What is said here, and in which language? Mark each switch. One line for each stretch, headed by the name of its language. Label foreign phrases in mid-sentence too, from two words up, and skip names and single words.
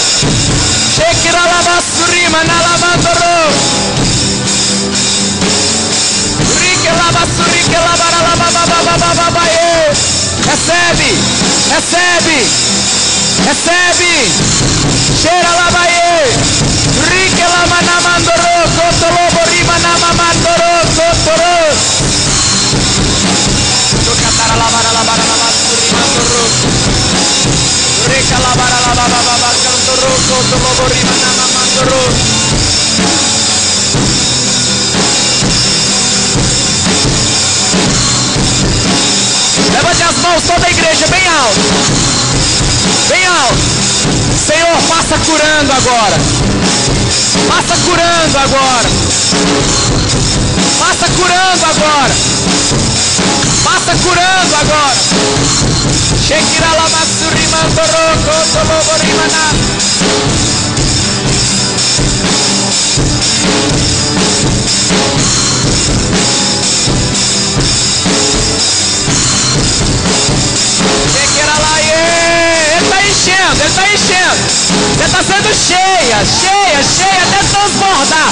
Portuguese: Recebe, recebe, recebe. Cheira lavaie. Rique la manamandoro, cotolobo rima namamandoro, cotoro. Tocatara lavara lavara lavasuri mandoro. Rica lavara lavara cantoro, cotolobo rima namamandoro. Levante as mãos, toda a igreja, bem alto. Bem alto. Senhor, passa curando agora. Passa curando agora. Passa curando agora. Passa curando agora. Shekira lamassuri mandoroko toloborimana. Ele está enchendo. Você está sendo cheia, cheia, cheia, até transbordar.